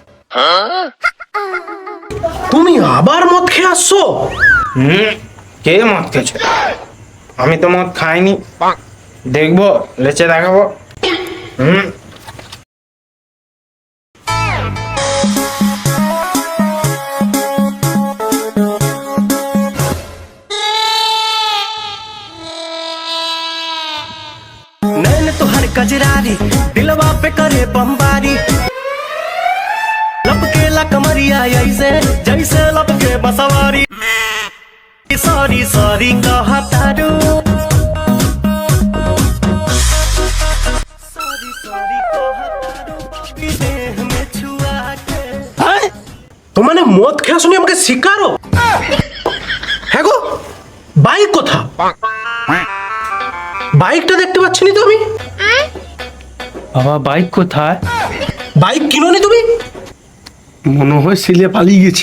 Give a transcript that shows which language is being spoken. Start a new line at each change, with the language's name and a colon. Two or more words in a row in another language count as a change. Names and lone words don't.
Bangla: তুমি আবার মদ খেয়ে আসছো? কে মদ খেয়েছে? আমি তো মদ খাইনি। দেখবো, লেচে দেখাবো।
Bhojpuri: नैन तुहार कजरारी दिलवा पे करे बमबारी लपके ला कमरिया ऐसे जैसे लपके बसवारी
English: sorry sorry
Bhojpuri: कहा तारू
English: sorry sorry
Bhojpuri: कहा तारू देह में छुआ के
Bangla: তো মানে মদ খেয়ে শুনে আমাকে শিকারো? হ্যাঁ গো, বাইক কোথা? বাইকটা দেখতে পাচ্ছি না তো আমি। বাবা বাইক কোথায়? বাইক কিনোনি তুমি? মনে হয় সিলে পালিয়ে গেছি।